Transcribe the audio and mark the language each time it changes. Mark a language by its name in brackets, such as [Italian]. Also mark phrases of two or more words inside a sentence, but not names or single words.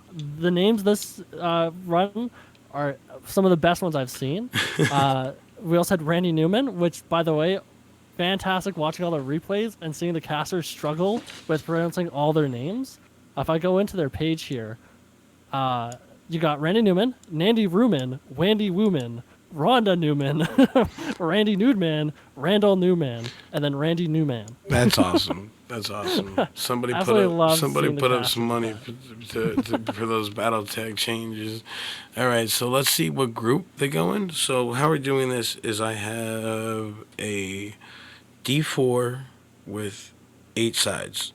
[English] The names this run are some of the best ones I've seen. We also had Randy Newman, which, by the way, fantastic watching all the replays and seeing the casters struggle with pronouncing all their names. If I go into their page here, you got Randy Newman, Nandy Ruman, Wandy Wooman, Rhonda Newman, Randy Nudeman, Randall Newman, and then Randy Newman. That's awesome. That's awesome. Absolutely love Somebody seeing the put up casters some money for those battle tag changes. All right, so let's see what group they go in. So how we're doing this is I have a D4 with 8 sides.